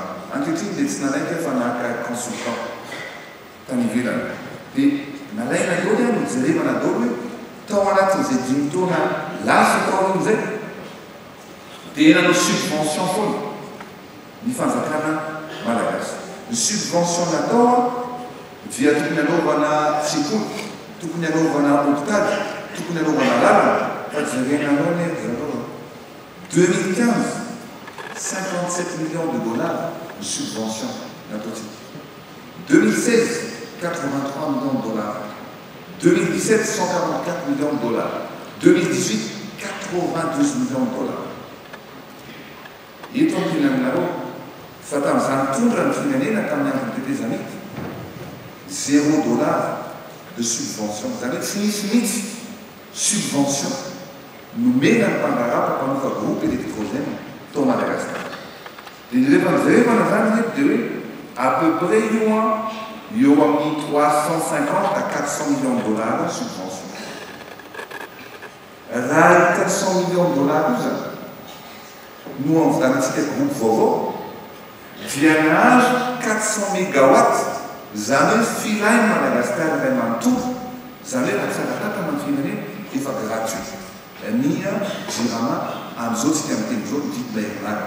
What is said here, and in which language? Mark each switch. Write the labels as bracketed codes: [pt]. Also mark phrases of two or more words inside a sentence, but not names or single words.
[mg] Ankehitriny dia tsy nalaika fa nahaka consultant tany ivelany dia nalaina daholo no jerevana daholo hoe tao anatin'izay 5 taona lasa tao amin'izay dia nanao subvention foana ny fanjakana malagasy. Ny subvention natao dia tokony anaovana sekoly tokony anaovana hôpitaly tokony anaovana lalana fa jerenanao ny zareo 2015 57 [fr] millions de dollars de subvention [mg] nataotsika. [fr] 2016 83 millions de dollars. 2017 144 millions de dollars. 2018 92 millions de dollars. [mg] Eto amin'ny firenenareo fa tamin'izany tondra ny firenena tamin'ny andro tetezanity 0 [fr] dollar de subvention. [mg] Zany hoe tsy misy mihitsy subvention nomena ny mpangarapa mpanofa [fr] groupe électrogène [mg] tao Madagascar. Dia rehefa mijerevana zany eto dia hoe [fr] à peu près [mg] io amin'ny 350 [fr] à 400 millions de dollars [mg] subvention. Raha 400 [fr] millions de dollars [mg] io zany no anvidanantsika groupe vaovao dia nahazo 400 mégawatt zany hoe filainy Madagascar iray manontolo zany hoe raha tsara amin'ny firenena efa gratuit ny jirama amin'izao tsika miteny zao mididina herinaratra.